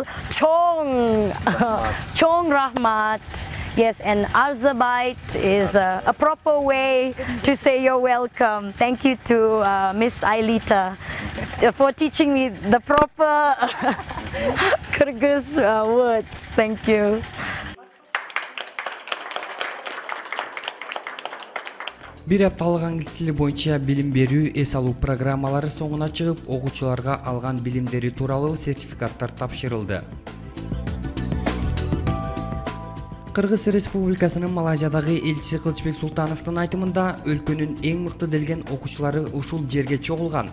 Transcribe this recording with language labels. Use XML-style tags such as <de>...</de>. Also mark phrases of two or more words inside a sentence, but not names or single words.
<ky>Чоң, Чоң Рахмат.</ky> <en>Yes, and Arzabait is a proper way to say you're welcome. Thank you to Miss Ailita for teaching me the proper Kyrgyz words. Thank you.</en> <ky>Бир апталык англис тили боюнча билим берүү, эс алуу программалары соңуна чыгып, окуучуларга алган билимдери тууралуу сертификаттар тапшырылды. Кыргыз Республикасынын Малайзиядагы элчиси Кылычбек Султановдун айтымында, өлкөнүн эң мыкты делген окуучулары ушул жерге чогулган.</ky>